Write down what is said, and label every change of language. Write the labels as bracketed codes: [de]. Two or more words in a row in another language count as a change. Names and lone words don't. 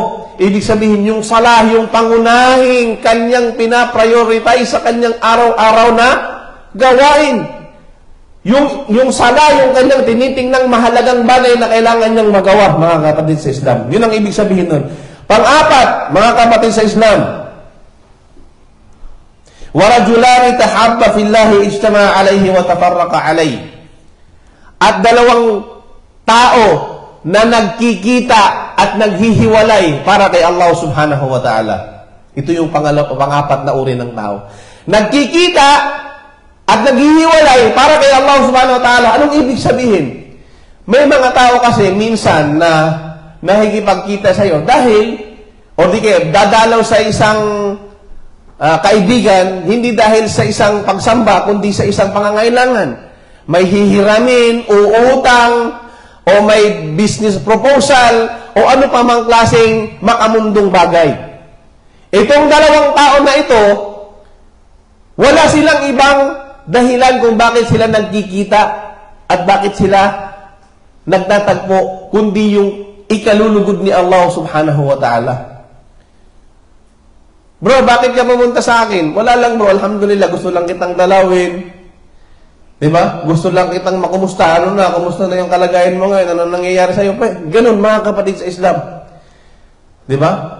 [tl] Ibig sabihin, yung sala, yung pangunahing kanyang pinaprioritize sa kanyang araw-araw na gawain. Yung sala, yung kanyang tinitingnang mahalagang bagay na kailangan niyang magawa, mga kapatid sa Islam. Yun ang ibig sabihin nun. Pang-apat, mga kapatid sa Islam, [ar] وَرَجُلَانِ تَحَبَّ فِي اللَّهِ اجْتَمَعَ عَلَيْهِ وَتَفَرَّقَ عَلَيْهِ. [tl] At dalawang tao na nagkikita at naghihiwalay para kay Allah [ar] سبحانه وتعالى. [tl] Ito yung pang-apat na uri ng tao. Nagkikita at naghihiwalay para kay Allah [ar] سبحانه وتعالى. [tl] Anong ibig sabihin? May mga tao kasi minsan na nakikipagkita sa'yo dahil, o di kaya dadalaw sa isang kaibigan, hindi dahil sa isang pagsamba, kundi sa isang pangangailangan. May hihiramin, o utang, o may [en] business proposal, [tl] o ano pa mang klaseng makamundong bagay. Itong dalawang tao na ito, wala silang ibang dahilan kung bakit sila nagkikita at bakit sila nagtatagpo, kundi yung ikalulugod ni Allah [ar] سبحانه وتعالى. [tl] Bro, bakit ka pumunta sa akin? Wala lang bro, alhamdulillah, gusto lang kitang dalawin. Diba? Gusto lang kitang makumusta. Ano na? Kumusta na yung kalagayan mo ngayon? Ano nangyayari sa'yo? Ganun, mga kapatid sa Islam. Diba?